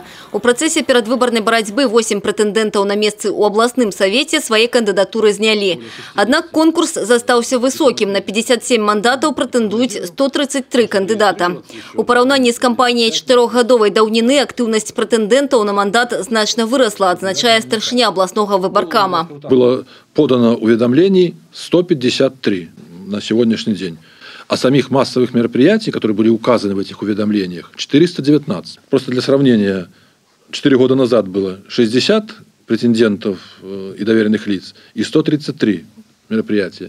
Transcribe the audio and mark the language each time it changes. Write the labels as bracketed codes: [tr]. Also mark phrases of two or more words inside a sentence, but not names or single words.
[be] У працэсе перадвыбарнай барацьбы 8 прэтэндэнтаў на месцы ў абласным савеце свае кандыдатуры знялі. Аднак конкурс застаўся высокім. На 57 мандатаў прэтэндуюць 133 кандыдата. У параўнанні з кампаніяй 4гадовай даўніны актыўнасць прэтэндэнтаў на мандат значна вырасла, адзначае старшыня абласнога выбаркама. [ru] Было подано уведомлений 153 на сегодняшний день. А самих массовых мероприятий, которые были указаны в этих уведомлениях, 419. Просто для сравнения, 4 года назад было 60 претендентов и доверенных лиц и 133 мероприятия.